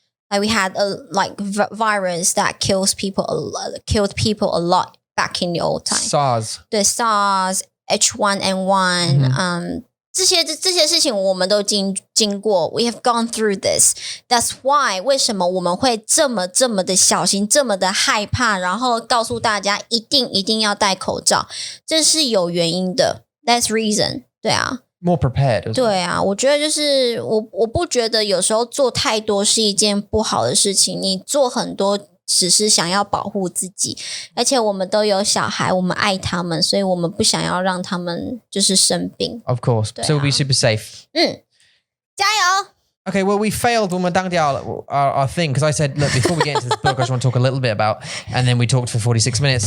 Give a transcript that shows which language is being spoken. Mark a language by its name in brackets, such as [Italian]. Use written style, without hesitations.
[English] Like we had a virus that killed people a lot back in the old time. [Chinese] SARS，对 SARS, H1N1，这些事情我们都经过 ， [English] we have gone through this. That's why [Chinese] 为什么我们会这么的小心，这么的害怕，然后告诉大家一定要戴口罩，这是有原因的。 [English] That's reason， [Chinese] 对啊。 [English] More prepared. [Chinese] 对啊，我觉得就是我不觉得有时候做太多是一件不好的事情，你做很多只是想要保护自己，而且我们都有小孩，我们爱他们，所以我们不想要让他们就是生病。 [English] Of course. So we'll be super safe. [Chinese] 加油。 [English] Okay, well, we failed when we dang our thing because I said, look, before we get into this book, I just want to talk a little bit about, and then we talked for 46 minutes.